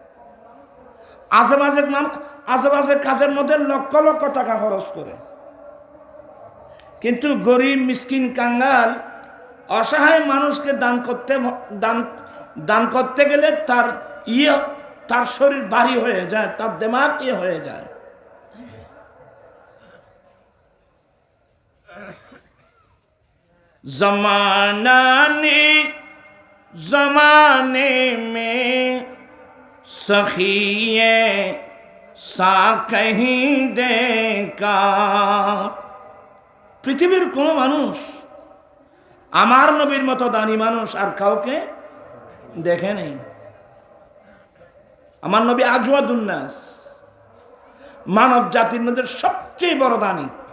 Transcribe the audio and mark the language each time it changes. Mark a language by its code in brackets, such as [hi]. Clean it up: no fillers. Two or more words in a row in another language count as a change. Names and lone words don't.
[bn] আশেপাশের কাজের মধ্যে লক্ষ লক্ষ টাকা খরচ করে, কিন্তু গরিব মিসকিন কাঙ্গাল অসহায় মানুষকে দান করতে গেলে তার শরীর ভারী হয়ে যায়, তার দিমাগ হয়ে যায়। [ur] زمانے میں سخی سا کہیں دیکھا. [bn] পৃথিবীর কোন মানুষ আমার নবীর মতো দানি মানুষ আর কাউকে দেখে নেই। আমার নবী [ar] أجود الناس, [bn] মানব জাতির মধ্যে সবচেয়ে বড় দানি।